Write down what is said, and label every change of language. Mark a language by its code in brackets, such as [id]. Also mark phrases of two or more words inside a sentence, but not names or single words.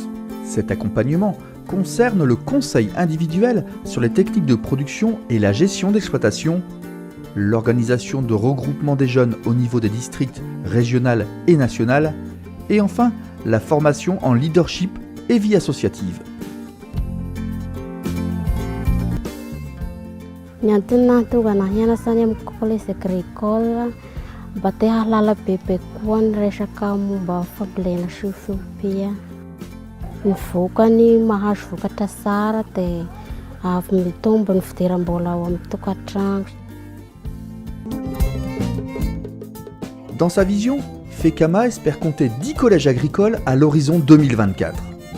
[fr] Cet accompagnement concerne le conseil individuel sur les techniques de production et la gestion d'exploitation, l'organisation de regroupement des jeunes au niveau des districts régional et national, et enfin la formation en leadership et vie associative. [mg] Niantena tugana hianasany amin'ny [fr] collège agricole [mg] mba te hahalala bebe koa ny resaka momba fambolena sy fiompiana. Ny vokany mahazo vokatra tsara dia avy mitombo ny fidiram-bola ao amin'ny tokantrano. [fr] Dans sa vision, FECAMA espère compter 10 collèges agricoles à l'horizon 2024.